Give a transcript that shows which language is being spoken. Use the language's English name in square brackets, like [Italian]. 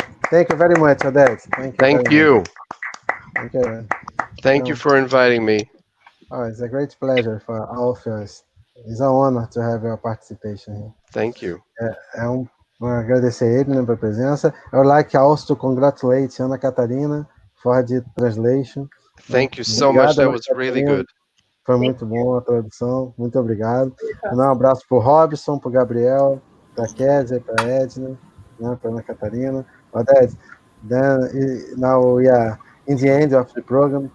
[English] Thank you very much, Oded. Thank you. Thank you. Thank you for inviting me. Oh, it's a great pleasure for all of us. It's an honor to have your participation here. Thank you. [Portuguese] Agradecer a ele, né, pela presença. [English] I would like also to congratulate Ana Catarina for the translation. Thank you so much. That was really good. [Portuguese] Foi muito bom a tradução. Muito obrigado. Um abraço para o Robson, para o Gabriel, para a Kézia, para a Edna, né, para a Ana Catarina. [English] Oded, then now we are in the end of the program.